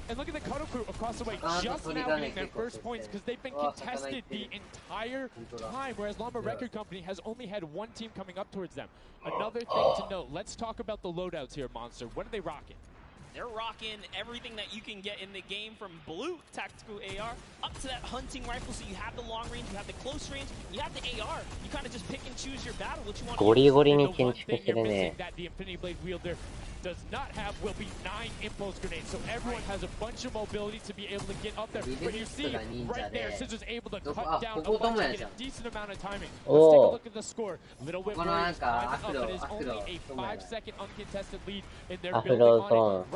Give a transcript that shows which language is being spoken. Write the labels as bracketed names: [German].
[English] And look at the Cuddle Crew across the way, just now getting their first points because they've been contested the entire time, whereas Llama Record Company has only had one team coming up towards them. Another thing to note, let's talk about the loadouts here, Monster. What are they rocking? They're rocking everything that you can get in the game, from blue tactical AR up to that hunting rifle. So you have the long range, you have the close range, you have the AR. You kind of just pick and choose your battle, what you want to use. [Japanese] ゴリゴリに建築してるね。 [English] does not have will be 9 impulse grenades, so everyone has a bunch of mobility to be able to get up there. But you see right there, Scissors able to cut down a bunch and get a decent amount of timing. Let's take a look at the score. Little Whip Warriors climbing up, but it is only a 5-second uncontested lead in their building on it.